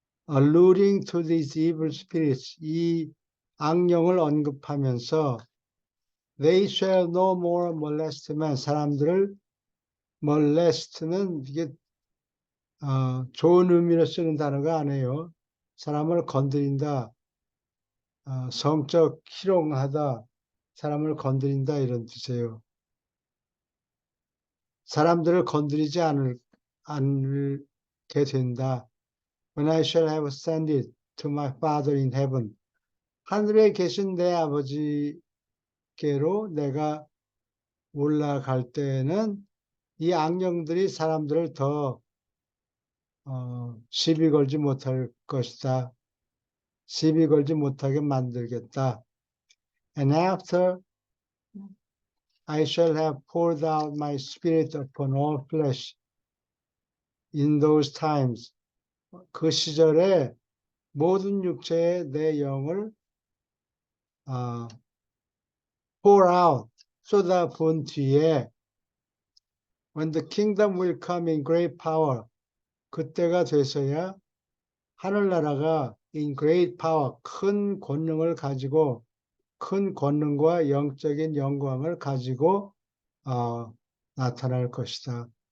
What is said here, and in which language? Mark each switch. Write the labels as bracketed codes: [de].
[en] Alluding to these evil spirits, [ko] 이 악령을 언급하면서 [en] they shall no more molest men, [ko] 사람들을 [en] molest는 [ko] 이게 좋은 의미로 쓰는 단어가 아니에요. 사람을 건드린다, 성적 희롱하다, 사람을 건드린다 이런 뜻이에요. 사람들을 건드리지 않게 된다. [en] When I shall have ascended to my Father in heaven. [ko] 하늘에 계신 내 아버지께로 내가 올라갈 때에는 이 악령들이 사람들을 더 시비 걸지 못할 것이다. 시비 걸지 못하게 만들겠다. [en] And after I shall have poured out my spirit upon all flesh in those times. [ko] 그 시절에 모든 육체에 내 영을 pour out, 쏟아부은 뒤에 [en] when the kingdom will come in great power, [ko] 그때가 돼서야 하늘나라가 [en] in great power, [ko] 큰 권능을 가지고 큰 권능과 영적인 영광을 가지고 나타날 것이다.